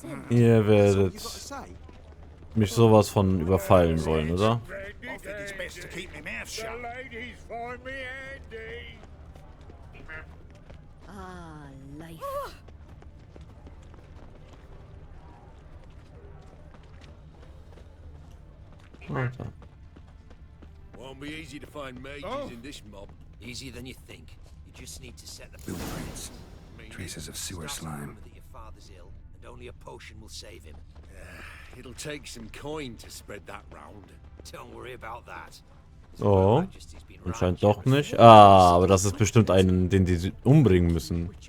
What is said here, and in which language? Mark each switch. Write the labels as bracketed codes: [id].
[de] Ihr werdet mich sowas von überfallen wollen, oder? [en] I think it's best to keep my mouth shut. Ladies find me handy. Ah, life. [de] Alter. [en] Won't be easy to find mages in this mob. Easier than you think. You just need to set the Blueprints. Traces of sewer slime. that your father's ill, and only a potion will save him. It'll take some coin to spread that round. Don't worry about that. [de] Oh, anscheinend doch nicht. Ah, aber das ist bestimmt einen, den die umbringen müssen.